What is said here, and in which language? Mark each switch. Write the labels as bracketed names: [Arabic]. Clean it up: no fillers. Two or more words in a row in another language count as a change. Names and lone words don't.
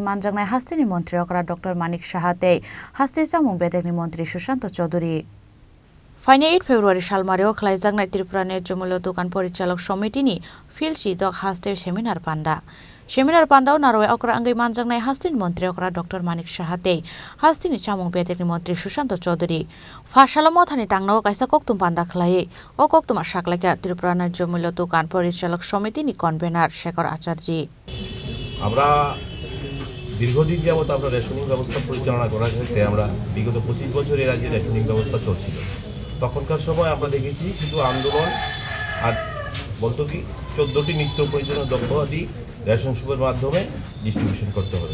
[Kok Borok] मानजानाय हास्टेनि मन्त्री अक्रा डॉक्टर मानिक साहाते हास्टे जामुं बेदेगनि मन्त्री सुशांत चौधुरी फाइने 8 फेब्रुवारी सालमारियाव खालायजानाय त्रिपुरा न्याय्य मूल्य दुकान परिचालक समितिनि फिल्ड चिदक हास्टे सेमिनार पान्डा सेमिनार पान्डाव नारवे अक्रा अंगै मानजानाय हास्टेनि मन्त्री अक्रा डॉक्टर मानिक साहाते हास्टेनि चामुं बेदेगनि मन्त्री सुशांत चौधुरी फाशालामो थानि टांनाव कायसा कक्तुम पान्डा खलाये ओ कक्तुमा साकलायका त्रिपुरा न्याय्य मूल्य दुकान परिचालक समितिनि कनभेनार शेखर आचार्य [Bangla] আমরা দীর্ঘদিন যাবত আমরা রেশনিং ব্যবস্থা পরিচালনা করার ক্ষেত্রে আমরা বিগত 25 বছর এই রাজ্যে রেশনিং ব্যবস্থা চলছিল। তখনকার সময় আমরা দেখেছি শুধু আন্দোলন আর বলতো কি 14টি নিত্য প্রয়োজনীয় দ্রব্যাদি [English] ration shop [Bangla] মাধ্যমে ডিস্ট্রিবিউশন করতে হবে।